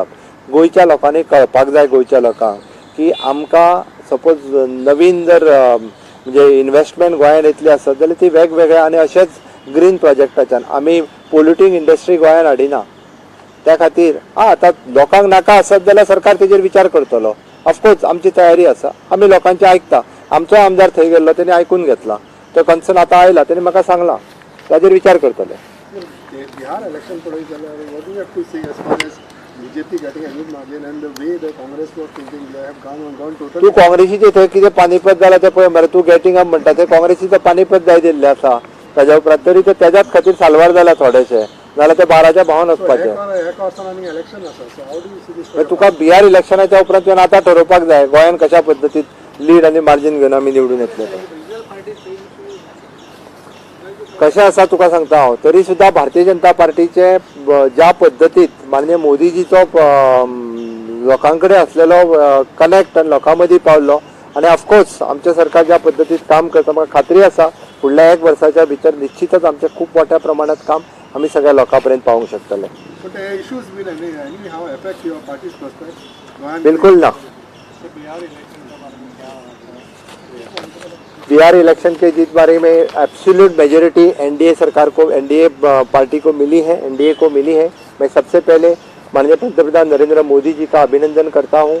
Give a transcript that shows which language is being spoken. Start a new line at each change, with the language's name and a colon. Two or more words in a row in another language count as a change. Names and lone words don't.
Konkani: गोंयच्या लोकांनी कळपाक जाय गोंयच्या लोकांक की आमकां सपोज नवीन जर म्हणजे इन्व्हेस्टमेंट गोंयांत येतली आसत जाल्यार ती वेगवेगळ्या आनी अशेंच ग्रीन प्रोजेक्टाच्यान आमी
English: polluting industry
Konkani: गोंयांत हाडिना. त्या खातीर आतां लोकांक नाका आसत जाल्यार सरकार तेजेर विचार करतलो. ऑफकोर्स आमची तयारी आसा. आमी लोकांचे आयकता. आमचो आमदार थंय गेल्लो तेणी आयकून घेतला. तो कन्सर्न आतां आयला तेणी म्हाका सांगला ताजेर विचार करतले. बिहार इलेक्शन पळयत जाल्यार
English: what do you have to say as far as BJP getting a huge margin and the way the Congress was thinking they have gone totally.
Konkani: तू काँग्रेसीचे थंय कितें पानिपत जाला ते पळय मरे. तू
English: getting up
Konkani: म्हणटा ते काँग्रेसीचो पानिपत जाय दिल्ले आसा. ताज्या उपरांत तरी ते तेज्याच खातीर साल्वार जाला थोडेशे जाल्यार ते 12च्या भावान वचपाचे. तुका बिहार इलेक्शनाच्या उपरांत तुवें आतां ठरोवपाक जाय गोंयान कशा पद्दतीन लीड आनी मार्जीन घेवन आमी निवडून येतले. कशें आसा तुका सांगता हांव तरी सुद्दां भारतीय जनता पार्टीचे ज्या पद्दतीत माननीय मोदीजीचो लोकां कडेन आसलेलो कनेक्ट आनी लोकां मदीं पावलो आनी ऑफकोर्स आमचें सरकार ज्या पद्दतीत काम करता म्हाका खात्री आसा फुडल्या 1 वर्साच्या भितर निश्चितच आमचें खूब मोठ्या प्रमाणात काम आमी सगळ्या लोकां पर्यंत पावूंक शकतले. बिल्कुल ना.
Hindi: बिहार इलेक्शन के जिस बारे में
English: absolute majority
Hindi: एनडीए सरकार को एनडीए पार्टी को मिली है एनडीए को मिली है. मैं सबसे पहले माननीय पंतप्रधान नरेंद्र मोदी जी का अभिनंदन करता हूं.